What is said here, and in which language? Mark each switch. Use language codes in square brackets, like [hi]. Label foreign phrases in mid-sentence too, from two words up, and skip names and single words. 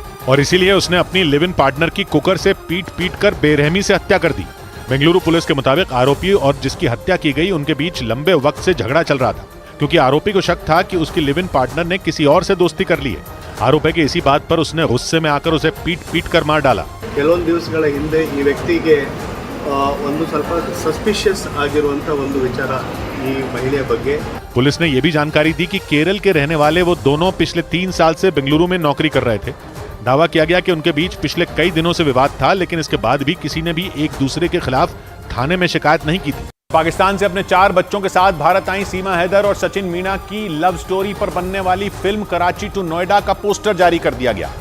[hi] और इसीलिए उसने अपनी [en] live in partner [hi] की कुकर से पीट कर बेरहमी से हत्या कर दी। बेंगलुरु पुलिस के मुताबिक आरोपी और जिसकी हत्या की गई उनके बीच लंबे वक्त से झगड़ा चल रहा था, क्योंकि आरोपी को शक था कि उसकी [en] live in partner [hi] ने किसी और से दोस्ती कर ली है। आरोप है कि इसी बात पर उसने गुस्से में आकर उसे पीट कर मार डाला। [kn] ಕೆಲವೊಂದು ದಿವಸಗಳ ಹಿಂದೆ ಈ ವ್ಯಕ್ತಿಗೆ ಒಂದು ಸ್ವಲ್ಪ ಸಸ್ಪಿಷಿಯಸ್ ಆಗಿರುವಂತ ಒಂದು ವಿಚಾರ ಈ ಮಹಿಳೆಯ ಬಗ್ಗೆ [hi] पुलिस ने यह भी जानकारी दी कि केरल के रहने वाले वो दोनों पिछले 3 साल से बेंगलुरु में नौकरी कर रहे थे। दावा किया गया कि उनके बीच पिछले कई दिनों से विवाद था, लेकिन इसके बाद भी किसी ने भी एक दूसरे के खिलाफ थाने में शिकायत नहीं की थी। पाकिस्तान से अपने 4 बच्चों के साथ भारत आई सीमा हैदर और सचिन मीना की [en] love story [hi] पर बनने वाली फिल्म कराची टू नोएडा का पोस्टर जारी कर दिया गया।